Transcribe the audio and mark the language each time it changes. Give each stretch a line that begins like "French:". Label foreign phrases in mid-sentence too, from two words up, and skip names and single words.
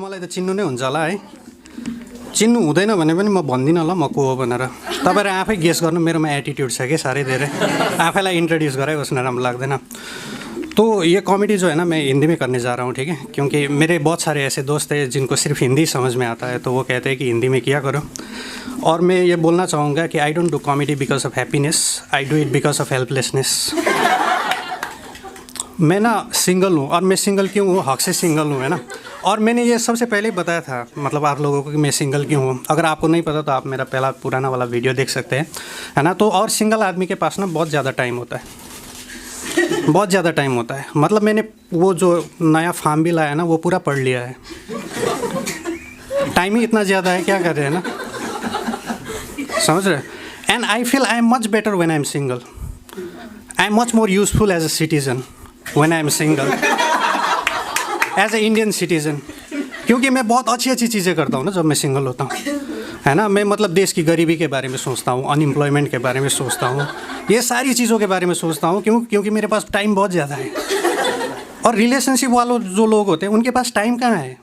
Nepali: चिन्नु नै हुन्छ होला है। चिन्नु हुँदैन भने पनि म भन्दिनँ ल म को हो भनेर। तपाईँहरू आफै गेस गर्नु, मेरोमा एटिट्युड छ कि साह्रै धेरै, आफैलाई इंट्रोड्यूस
Hindi: कराए उसने
Nepali: राम्रो लाग्दैन।
Hindi: तो ये कॉमेडी जो है ना मैं हिंदी में करने जा रहा हूँ, ठीक है, क्योंकि मेरे बहुत सारे ऐसे दोस्त हैं जिनको सिर्फ हिंदी समझ में आता है, तो वो कहते हैं कि हिंदी में किया करो। और मैं ये बोलना चाहूँगा कि
English: I don't do comedy because of happiness, I do it because of helplessness.
Hindi: मैं ना सिंगल हूँ, और मैं सिंगल क्यों हूँ, हक से सिंगल हूँ, है ना। और मैंने ये सबसे पहले ही बताया था मतलब आप लोगों को कि मैं सिंगल क्यों हूँ। अगर आपको नहीं पता तो आप मेरा पहला पुराना वाला वीडियो देख सकते हैं, है ना। तो और सिंगल आदमी के पास ना बहुत ज़्यादा टाइम होता है, बहुत ज़्यादा टाइम होता है। मतलब मैंने वो जो नया फार्म बिल आया ना वो पूरा पढ़ लिया है। टाइम ही इतना ज़्यादा है, क्या कर रहे हैं ना, समझ रहे।
English: And I feel I am much better when I am single. I am much more useful as a citizen when I am single, as an Indian citizen,
Hindi: क्योंकि मैं बहुत अच्छी अच्छी चीज़ें करता हूँ ना जब मैं सिंगल होता हूँ, है ना। मैं मतलब देश की गरीबी के बारे में सोचता हूँ, अनएम्प्लॉयमेंट के बारे में सोचता हूँ, ये सारी चीज़ों के बारे में सोचता हूँ। क्योंकि मेरे पास टाइम बहुत ज़्यादा है। और रिलेशनशिप वालों जो लोग होते हैं उनके पास टाइम कहाँ है।